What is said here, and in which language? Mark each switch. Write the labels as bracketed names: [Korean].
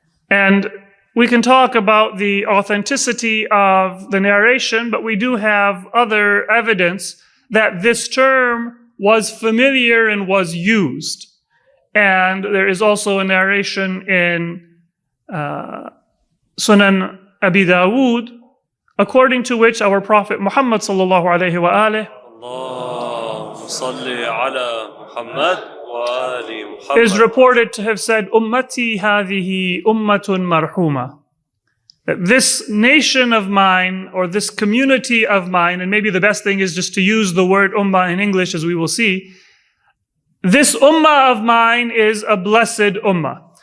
[English] And we can talk about the authenticity of the narration, but we do have other evidence that this term was familiar and was used. And there is also a narration in Sunan Abi Dawood, according to which our Prophet Muhammad sallallahu alayhi wa alihi [Arabic] اللهم صل على محمد وآل محمد. [English] is reported to have said, [Arabic] Ummati hadhihi ummatun marhuma. [English] That this nation of mine, or this community of mine, and maybe the best thing is just to use the word ummah in English, as we will see, this ummah of mine is a blessed ummah.